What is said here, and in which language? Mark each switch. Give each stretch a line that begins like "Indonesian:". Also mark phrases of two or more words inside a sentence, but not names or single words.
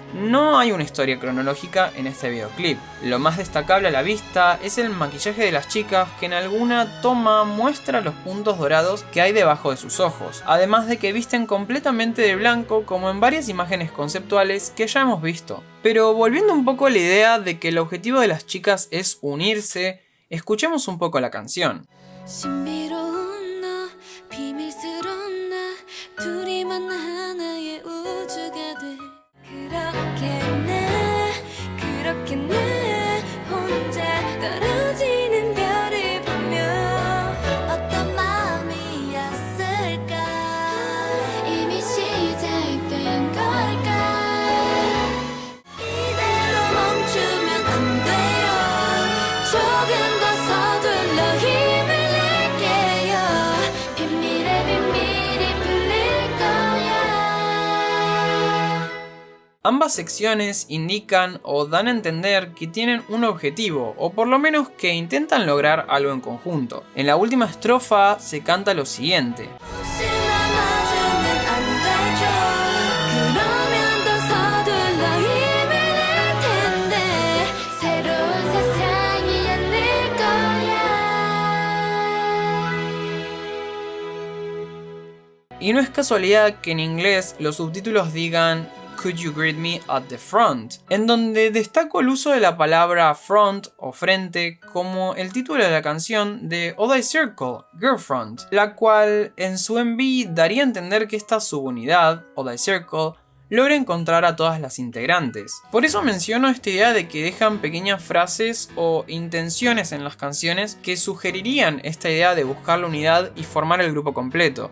Spanish: No hay una historia cronológica en este videoclip. Lo más destacable a la vista es el maquillaje de las chicas, que en alguna toma muestra los puntos dorados que hay debajo de sus ojos, además de que visten completamente de blanco como en varias imágenes conceptuales que ya hemos visto. Pero volviendo un poco a la idea de que el objetivo de las chicas es unirse, escuchemos un poco la canción.
Korean: 신비로운 너 비밀스러운 나 둘이만 하나의 우주가 돼 그렇게 나 혼자 떨어지는 별을 보며 어떤 마음이었을까 이미 시작된 걸까 이대로 멈추면 안 돼요 조금 더 서둘러 힘을 낼게요 비밀의 비밀이 풀릴 거야.
Spanish: Ambas secciones indican o dan a entender que tienen un objetivo, o por lo menos que intentan lograr algo en conjunto. En la última estrofa se canta lo siguiente.
Korean: 혹시 남아주면 안 되죠 그러면 더 서둘러 힘을 낼 텐데 새로운 세상이 열릴 거야.
Spanish: Y no es casualidad que en inglés los subtítulos digan
English: Could you greet me at the front,
Spanish: en donde destaco el uso de la palabra front o frente como el título de la canción de Odd Eye Circle, Girlfront, la cual en su MV daría a entender que esta subunidad, Odd Eye Circle, logra encontrar a todas las integrantes. Por eso menciono esta idea de que dejan pequeñas frases o intenciones en las canciones que sugerirían esta idea de buscar la unidad y formar el grupo completo.